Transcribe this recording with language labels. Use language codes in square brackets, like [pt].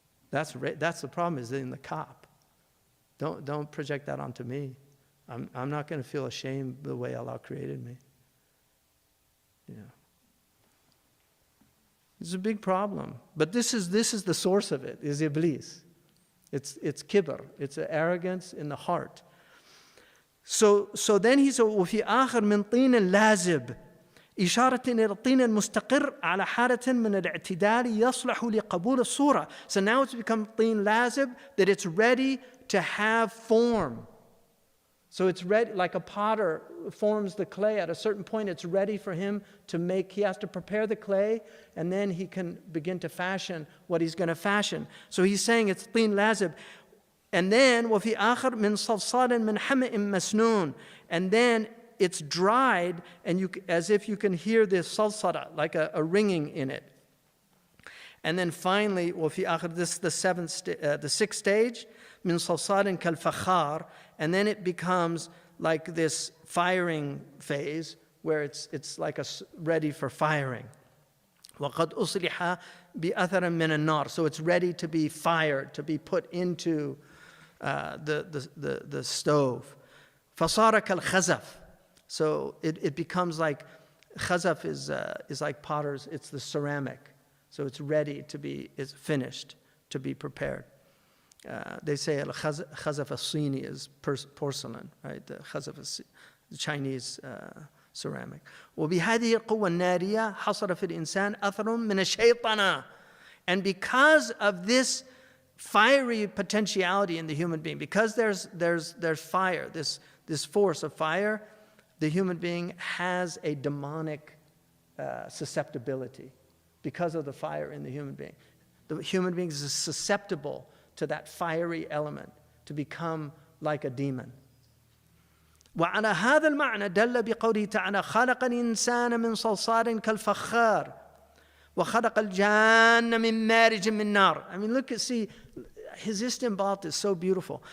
[en] That's the problem, is in the cop. Don't project that onto me. I'm not going to feel ashamed the way Allah created me. Yeah. It's a big problem. But this is the source of it, is Iblis. It's kibr. It's an arrogance in the heart. So then he said, [ar] وفي آخر من طين لازب إشارة إلى الطين المستقر على حالة من الاعتدال يصلح لقبول الصورة. [en] So now it's become [ar] طين لازب, [en] that it's ready to have form. So it's ready, like a potter forms the clay. At a certain point, it's ready for him to make. He has to prepare the clay, and then he can begin to fashion what he's going to fashion. So he's saying it's [ar] طين لازب. [en] And then [ar] وفي آخر من صلصال من حمإ مسنون. [en] And then it's dried, and as if you can hear this salsala, like a ringing in it. And then finally, [ar] وفي آخر, [en] this is the sixth stage, [ar] من صلصال كالفخار. [en] And then it becomes like this firing phase, where it's like ready for firing. [ar] وقد أصلح بأثر من النار. [en] So it's ready to be fired, to be put into the stove. [ar] فصار كالخزف. [en] So it becomes like, khazaf is like potters, it's the ceramic. So it's ready to be, it's finished, to be prepared. They say al-khazaf al-Sini is porcelain, right? The khazaf the Chinese ceramic. [ar] وبهذه القوة النارية حصل في الإنسان أثر من الشيطنة. [en] And because of this fiery potentiality in the human being, because there's fire, this force of fire, the human being has a demonic susceptibility because of the fire in the human being. The human being is susceptible to that fiery element, to become like a demon. [ar] وعلى هذا المعنى دل بقوله تعالى خلق الإنسان من صلصال كالفخار وخلق الجان من مارج من نار. [en] I mean, see, his istinbat is so beautiful.